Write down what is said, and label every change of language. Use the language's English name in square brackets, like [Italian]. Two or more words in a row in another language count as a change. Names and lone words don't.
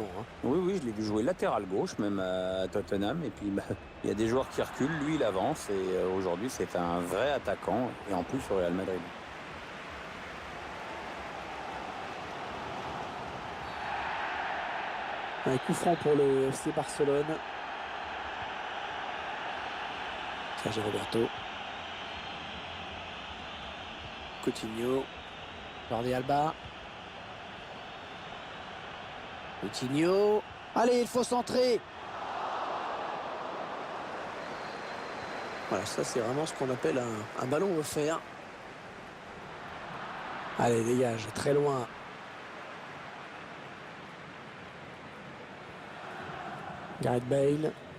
[French] Oui, je l'ai vu jouer latéral gauche, même à Tottenham. Et puis, il y a des joueurs qui reculent, lui, il avance. Et aujourd'hui, c'est un vrai attaquant, et en plus au Real Madrid. Un coup franc pour le FC Barcelone. Sergio Roberto. Coutinho. Jordi Alba. Coutinho. Allez, il faut centrer. Voilà, ça c'est vraiment ce qu'on appelle un ballon offert. Allez, dégage, très loin. Gareth Bale.